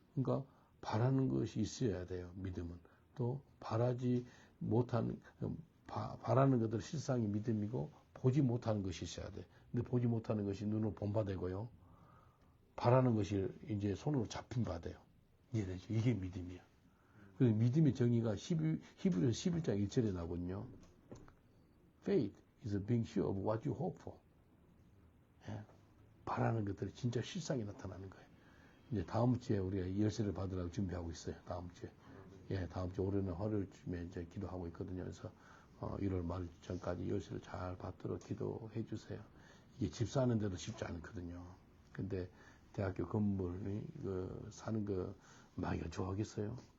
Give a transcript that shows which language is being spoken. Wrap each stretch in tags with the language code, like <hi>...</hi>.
<ko>그러니까 바라는 것이 있어야 돼요. 믿음은. 또 바라지 못하는 바라는 것들의 실상이 믿음이고 보지 못하는 것이 있어야 돼. 근데 보지 못하는 것이 눈으로 본바되고요. 바라는 것이 이제 손으로 잡힌 바돼요. 이해되죠? 이게 믿음이야. 그래서 믿음의 정의가 히브리서 11장 1절에 나오거든요.</ko> <en>Faith is being sure of what you hope for.</en> <ko>예? 바라는 것들이 진짜 실상이 나타나는 거예요. 이제 다음 주에 우리가 열쇠를 받으라고 준비하고 있어요. 다음 주에. 예, 다음 주 올해는 화요일쯤에 이제 기도하고 있거든요. 그래서 1월 말 전까지 열쇠를 잘 받도록 기도해 주세요. 이게 집 사는 데도 쉽지 않거든요. 근데 대학교 건물이 사는 거 많이 좋아하겠어요.</ko>